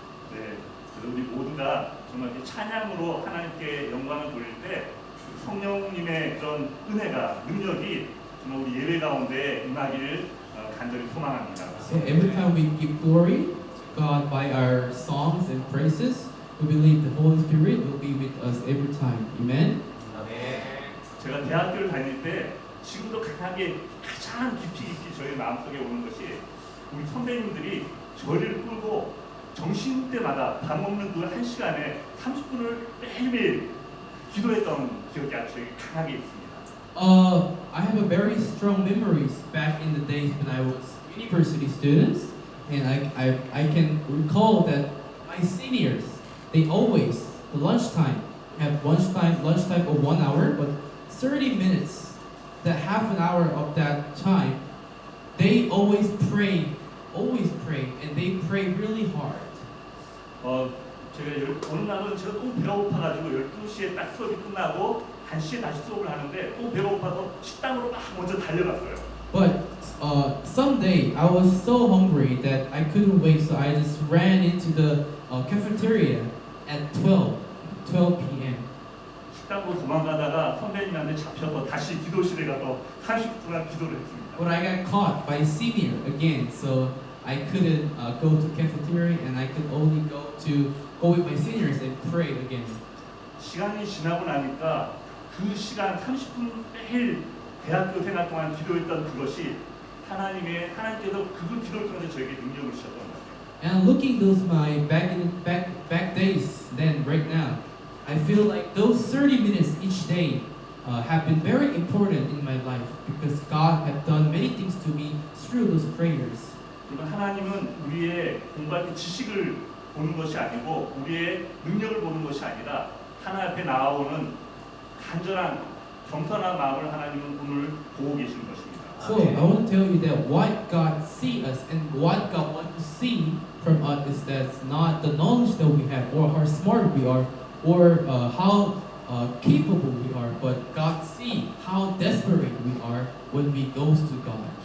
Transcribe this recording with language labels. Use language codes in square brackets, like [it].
[ko] 네, 그래서 우리 모두가 정말 이 찬양으로 하나님께 영광을 돌릴 때 성령님의 그런 은혜가 능력이 정말 우리 예배 가운데 임하기를 간절히 소망합니다. [en] So every time we give glory to God by our songs and praises, we believe the Holy Spirit will be with us every time. Amen. [ko] 제가 대학교를 다닐 때 지금도 가장 깊이 저희 마음속에 오는 것이 우리 선배님들이 저희를 끌고 정신때마다 밥 먹는 그 1시간에 30분을 매일매일 기도했던 기억이 아주 강하게 있습니다. [en] I have a very strong memories back in the days when I was university students, and I can recall that my seniors, they always the lunchtime of 1 hour, but 30 minutes, that half an hour of that time, they always pray, and they pray really hard. [ko] 제가 어느 날은 제가 너무 배가 고파가지고 12시에 딱 수업이 끝나고 1시에 다시 수업을 하는데 또 배가 고파서 식당으로 막 먼저 달려갔어요. [en] But someday I was so hungry that I couldn't wait, so I just ran into the cafeteria at 12 p.m. [ko] 식당으로 도망가다가 선배님한테 잡혀서 다시 기도실에 가서 30분 동안 기도를 했습니다. [en] But I got caught by senior again, so I couldn't go to cafeteria, and I could only go with my seniors and pray again. [ko] 시간이 지나고 나니까 그 시간 30분 매일 대학교 생활 동안 기도했던 그것이 하나님께서 그 기도를 통해서 저에게 능력을 주셨던 것 같아요. [en] And looking those my back days, then right now, I feel like those 30 minutes each day have been very important in my life because God had done many things to me through those prayers. [ko] 그러면 하나님은 우리의 공부할 때 지식을 보는 것이 아니고 우리의 능력을 보는 것이 아니라 하나님 앞에 나아오는 간절한 겸손한 마음을 하나님은 오늘 보고 계시는 것입니다. [en] So I want to tell you that what God sees us and what God wants to see from us is that's not the knowledge that we have or how smart we are or how capable we are, but God sees how desperate we are when we go to God.